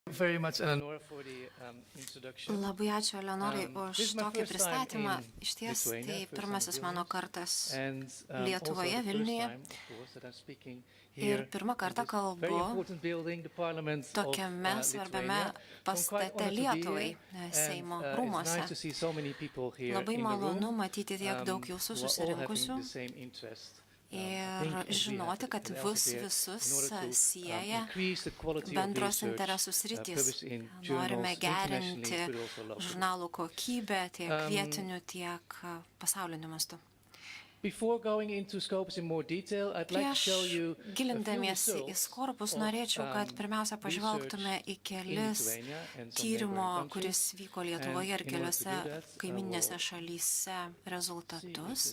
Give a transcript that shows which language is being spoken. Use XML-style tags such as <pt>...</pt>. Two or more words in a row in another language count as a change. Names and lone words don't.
<en>very much, Eleonora, for the introduction.</en> <lt>Labai ačiū, Eleonorai,</lt> <en>This</en> <lt>už</lt> <en>is my</en> <lt>tokį</lt> <en>first time</en> <lt>pristatymą.</lt> <en>in</en> <lt>Iš ties,</lt> <en>Lithuania,</en> <lt>tai</lt> <en>first time</en> <lt>pirmasis</lt> <en>in</en> <lt>mano</lt> <en>Vilnius,</en> <lt>kartas</lt> <en>and</en> <lt>Lietuvoje,</lt> <en>also the first</en> <lt>Vilniuje.</lt> <en>time, of course, that I'm speaking</en> <lt>Ir</lt> <en>here</en> <lt>pirmą kartą</lt> <en>in this very</en> <lt>kalbu</lt> <en>important building, the Parliament of</en> <lt>tokiame svarbiame</lt> <en>Lithuania. So I'm quite</en> <lt>pastate</lt> <en>honored to be</en> <lt>Lietuvai,</lt> <en>here,</en> <lt>Seimo</lt> <en>and it's</en> <lt>rūmuose.</lt> <en>nice to see so many people here</en> <lt>Labai</lt> <en>in the</en> <lt>malonu</lt> <en>room,</en> <lt>matyti tiek daug jūsų</lt> <en>who are all having</en> <lt>susirinkusių</lt> <en>the same interest.</en> <lt>ir žinoti, kad visus sieja bendros interesų sritys. Norime gerinti žurnalų kokybę tiek vietiniu, tiek pasauliniu mastu. Prieš gilindamiesi į Skorpus norėčiau, kad pirmiausia pažvelgtume į kelis tyrimo, kuris vyko Lietuvoje ir keliose kaiminėse šalyse rezultatus.</lt>